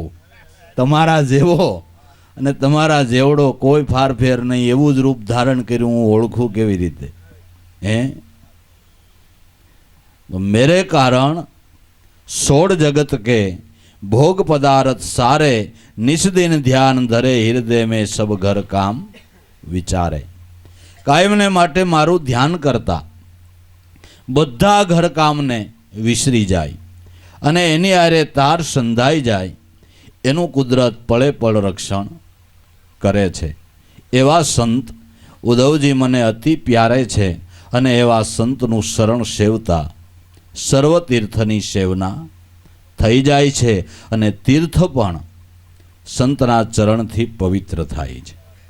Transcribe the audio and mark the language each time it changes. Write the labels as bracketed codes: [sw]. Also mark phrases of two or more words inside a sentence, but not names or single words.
[gu] તમારા જેવો અને તમારા જેવડો કોઈ ફાર ફેર નહીં, એવું જ રૂપ ધારણ કર્યું હું ઓળખું કેવી રીતે? [hi] हे मेरे कारण 16 जगत के भोग पदार्थ सारे, निसदिन ध्यान धरे हृदय में सब घर काम વિચારે. [gu] કાયમને માટે મારું ધ્યાન કરતા બધા ઘર કામને વિસરી જાય અને એની આરે તાર સંધાઈ જાય, એનું કુદરત પળે પળ રક્ષણ કરે છે. એવા સંત ઉદ્ધવજી મને અતિ પ્યારે છે અને એવા સંતનું શરણ સેવતા સર્વ તીર્થની સેવના થઈ જાય છે અને તીર્થ પણ સંતના ચરણથી પવિત્ર થાય છે.